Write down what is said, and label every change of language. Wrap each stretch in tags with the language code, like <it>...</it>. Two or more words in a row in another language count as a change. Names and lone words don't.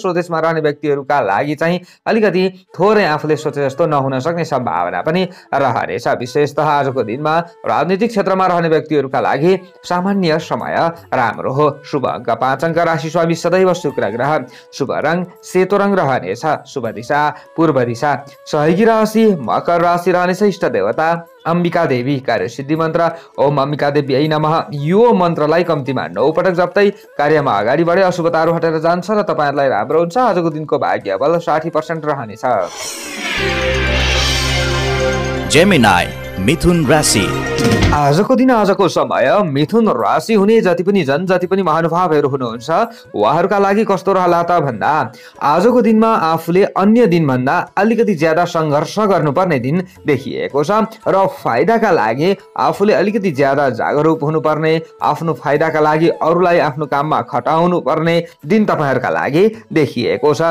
<ne>स्वदेशमा रहने व्यक्तिहरुका लागि चाहिँ अलिकति थोरै आफूले सोचे जस्तो नहुन सक्ने सम्भावना पनि रहनेछ। विशेषतः आजको दिनमा राजनीतिक क्षेत्रमा रहने व्यक्तिहरुका लागि सामान्य समय राम्रो हो। शुभ अङ्क 5 अङ्क, राशि स्वामी सदैव शुक्र ग्रह, शुभ रङ सेतो रङ रहनेछ, शुभ दिशा पूर्व दिशा, सहयोगी राशि मकर राशि रहनेछ, इष्ट देवता अम्बिका देवी, कार्यसिद्धि मन्त्र</ne> <sa>ओम अम्बिका देवी नमः।</sa> <ne>यो मन्त्रलाई कम्तीमा 9 पटक जप्दै कार्यमा अगाडि बढे अशुभताहरू हटेर जान्छ र तपाईँहरूलाई राम्रो हुन्छ। आजको दिनको भाग्य बल 60% रहनेछ। जेमिनाई मिथुन राशि। आजको दिन आजको समय मिथुन राशि हुने जति पनि महानुभावहरू हुनुहुन्छ उहाँहरूका लागि कस्तो रहला त भन्दा आजको दिनमा आफूले अन्य दिनभन्दा अलिकति ज्यादा सङ्घर्ष गर्नुपर्ने दिन देखिएको छ र फाइदाका लागि आफूले अलिकति ज्यादा जागरुक हुनुपर्ने, आफ्नो फाइदाका लागि अरूलाई आफ्नो काममा खटाउनु पर्ने दिन तपाईँहरूका लागि देखिएको छ।</ne>